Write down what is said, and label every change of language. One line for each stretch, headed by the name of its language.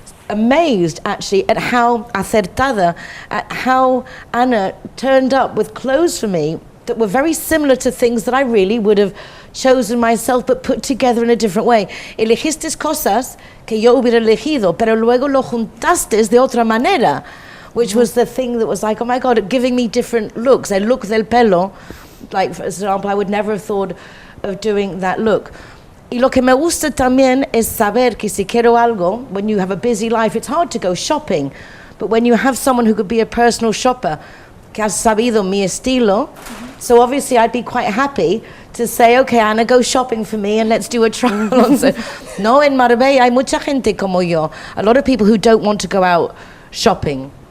English: amazed actually at how acertada, at how Anna turned up with clothes for me that were very similar to things that I really would have chosen myself but put together in a different way.
Spanish: Elegiste cosas que yo hubiera elegido, pero luego lo juntaste de otra manera,
English: which was the thing that was like, oh my God, giving me different looks.
Spanish: El look del pelo,
English: like for example, I would never have thought of doing that look.
Spanish: Y lo que me gusta también es saber que si quiero algo,
English: when you have a busy life, it's hard to go shopping. But when you have someone who could be a personal shopper,
Spanish: que has sabido mi estilo,
English: so obviously I'd be quite happy to say, okay, Anna, go shopping for me and let's do a trial on.
Spanish: So, no, en Marbella hay mucha gente como yo.
English: A lot of people who don't want to go out shopping.